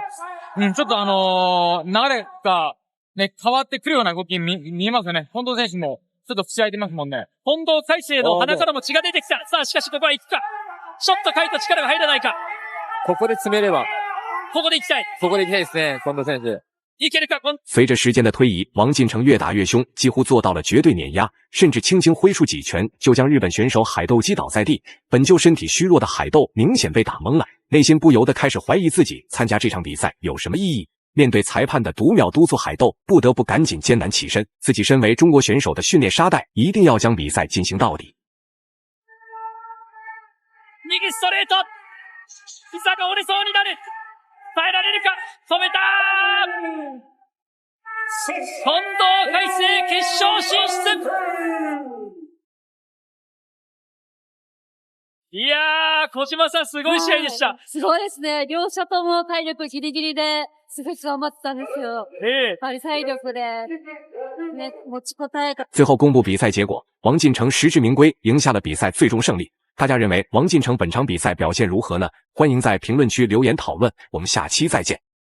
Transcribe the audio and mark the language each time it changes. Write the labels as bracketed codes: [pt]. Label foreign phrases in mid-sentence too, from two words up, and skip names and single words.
[ja] ちょっと流れがね、変わってくるような動き見えますよね。近藤選手もちょっと口開いてますもんね。近藤海星の鼻からも血が出てきた。さあ、しかしここは行くか。ちょっと海斗力が入らないか。ここで詰めれば。ここで行きたい。ここで行きたいですね、近藤選手。 [zh] 随着时间的推移，王进成越打越凶，几乎做到了绝对碾压，甚至轻轻挥出几拳就将日本选手海斗击倒在地。本就身体虚弱的海斗明显被打懵了，内心不由得开始怀疑自己参加这场比赛有什么意义。面对裁判的读秒督促，海斗不得不赶紧艰难起身，自己身为中国选手的训练沙袋，一定要将比赛进行到底。 [ja] 右ストレート、膝が折れそうになる。耐えられるか。止めたー。近藤海星決勝進出。いやー、小島さんすごい試合でした。すごいですね。両者とも体力ギリギリですごい頑張ってたんですよ。やっぱり体力でね、持ちこたえた。 [zh] 最后公布比赛结果，王进成实至名归，赢下了比赛最终胜利。大家认为王进成本场比赛表现如何呢？欢迎在评论区留言讨论，我们下期再见。